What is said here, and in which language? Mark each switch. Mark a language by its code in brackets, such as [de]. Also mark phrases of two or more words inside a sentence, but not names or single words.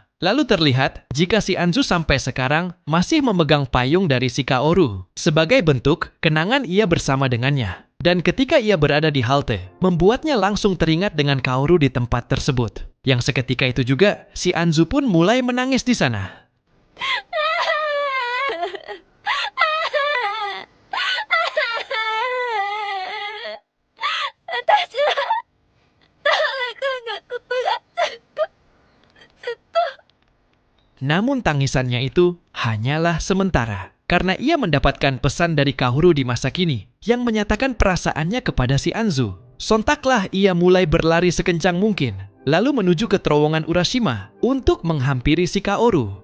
[id] Lalu terlihat jika si Anzu sampai sekarang masih memegang payung dari si Kaoru. Sebagai bentuk kenangan ia bersama dengannya. Dan ketika ia berada di halte, membuatnya langsung teringat dengan Kaoru di tempat tersebut. Yang seketika itu juga, si Anzu pun mulai menangis di sana. [ja] 私は田辺君がここがずっと [id] Namun tangisannya itu hanyalah sementara. Karena ia mendapatkan pesan dari Kaoru di masa kini yang menyatakan perasaannya kepada si Anzu. Sontaklah ia mulai berlari sekencang mungkin, lalu menuju ke terowongan Urashima untuk menghampiri si Kaoru.